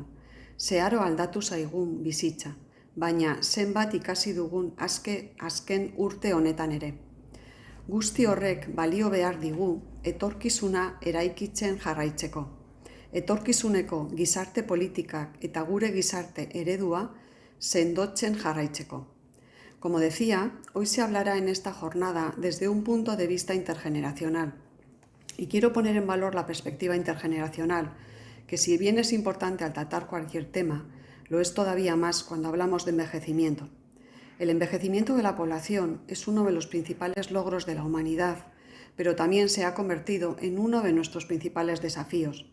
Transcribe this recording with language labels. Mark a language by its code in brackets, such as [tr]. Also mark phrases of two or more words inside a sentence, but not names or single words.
[eu] Zeharo aldatu zaigun bizitza, baina zenbat ikasi dugun azken urte honetan ere. Guzti horrek balio behar digu etorkizuna eraikitzen jarraitzeko. Etorkizuneko gizarte politikak eta gure gizarte eredua sendotzen jarraitzeko. [es] Como decía, hoy se hablará en esta jornada desde un punto de vista intergeneracional. Y quiero poner en valor la perspectiva intergeneracional, que si bien es importante al tratar cualquier tema, lo es todavía más cuando hablamos de envejecimiento. El envejecimiento de la población es uno de los principales logros de la humanidad, pero también se ha convertido en uno de nuestros principales desafíos.